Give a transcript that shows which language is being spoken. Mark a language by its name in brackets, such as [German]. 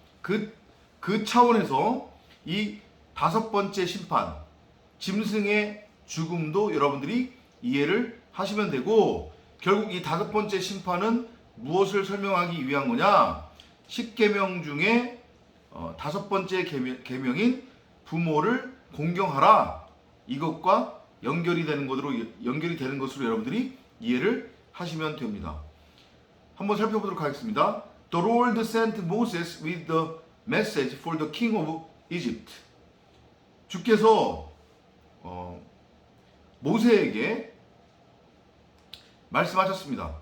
[Korean] 그 차원에서 이 5번째 심판, 짐승의 죽음도 여러분들이 이해를 하시면 되고, 결국 이 5번째 심판은 무엇을 설명하기 위한 거냐? 10계명 중에 5번째 계명인 부모를 공경하라, 이것과 연결이 되는 것으로 여러분들이 이해를 하시면 됩니다. 한번 살펴보도록 하겠습니다. [English] The Lord sent Moses with the message for the king of Egypt. [Korean] 주께서 모세에게 말씀하셨습니다.